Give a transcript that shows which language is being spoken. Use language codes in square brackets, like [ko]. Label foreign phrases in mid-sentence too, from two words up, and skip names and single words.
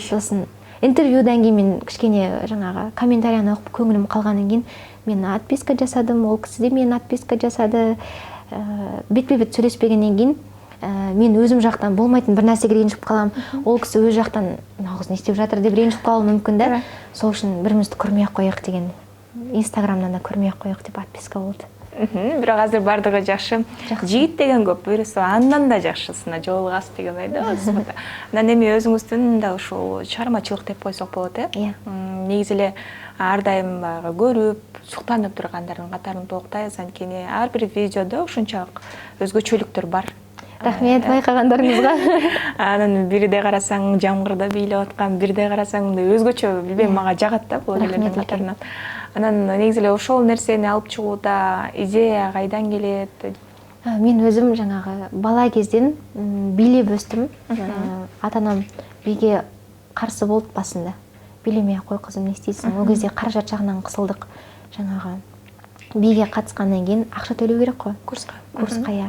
[kk] Сосын интервьюдан кейін мен кішкене жаңағы комментарияны оқып көңілім қалғаннан кейін мен отписка жасадым, ол кісі де мен отписка жасады. Бетпе-бет сөйлеспегеннен кейін мен өзім жақтан болмайтын бір нәрсеге ренжіп қалам, ол кісі өз жақтан нағыз не істеп жатыр деп ренжіп қалуы мүмкін да. Сол үшін бірімізді көрмей қояйық деген, инстаграмнан да көрмей қояйық деп отписка болды. [ky] Бірақ азыр бардығы жақшы. Жигит деген көп, бирisi андан да жакшысына жолугасыз деген байда. Анан эми өзүңүздүн да ушул чыгармачылык деп койсок болот, э? Негизи эле ар дайым баягы көрүп, суктанып тургандардын катарын токтойбуз, анткени ар бир видеодо ушунчалык өзгөчөлүктөр бар. Рахмет байкагандарыңызга. Анан бирде карасаң жамгырда бийлеп аткан, бирде карасаң өзгөчө, билбейм, мага жагат да блогерлердин катарынан. Анан негизи эле ошол нерсени алып чыгууда идея кайдан келет? [kk] Мен өзім жаңағы бала кезден билеп өстім. Ата-анам биге қарсы болды басында. Билемей қой қызым, не істейсің? Ол кезде қаражат жағынан қысылдық. Жаңағы биге қатысқаннан кейін ақша төлеу керек қой. Курсқа, иә.